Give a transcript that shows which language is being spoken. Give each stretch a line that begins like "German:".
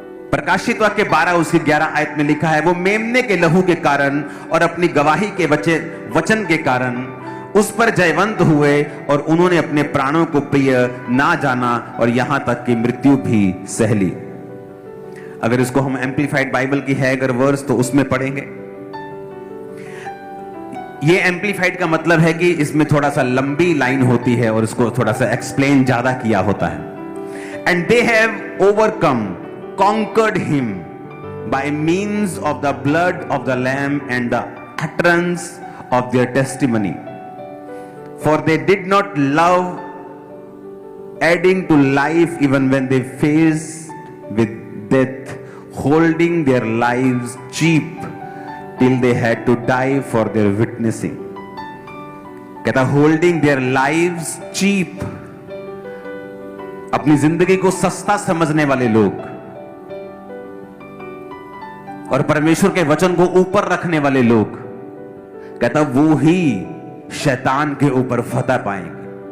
Hindi: प्रकाशित वाक्य 12 उसकी 11 आयत में लिखा है, वो मेमने के लहू के कारण और अपनी गवाही के वचन के कारण उस पर जयवंत हुए और उन्होंने अपने प्राणों को प्रिय ना जाना और यहां तक कि मृत्यु भी सह ली। अगर इसको हम एम्प्लीफाइड बाइबल की है अगर वर्स तो उसमें पढ़ेंगे। ये एम्प्लीफाइड का मतलब है कि इसमें थोड़ा सा लंबी लाइन होती है और इसको थोड़ा सा एक्सप्लेन ज्यादा किया होता है।
English: And they have overcome conquered him by means of the blood of the lamb and the utterance of their testimony, for they did not love adding to life even when they faced with death, holding their lives cheap till they had to die for their witnessing.
Hindi: कहता
English: holding their lives cheap,
Hindi: अपनी जिंदगी को सस्ता समझने वाले लोग और परमेश्वर के वचन को ऊपर रखने वाले लोग, कहता वो ही शैतान के ऊपर फतह पाएंगे।